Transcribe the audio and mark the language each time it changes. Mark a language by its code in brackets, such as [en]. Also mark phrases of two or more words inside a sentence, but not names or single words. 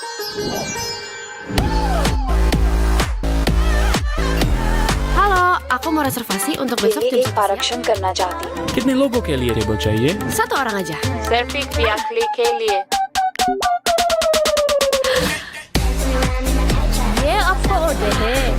[id] Halo, aku mau reservasi untuk besok jam 11 [hi] आरक्षण करना चाहती हूँ। कितने लोगों के लिए टेबल चाहिए? [id] Satu orang aja. [hi] सिर्फ एक यात्री के लिए। ये आपको order है.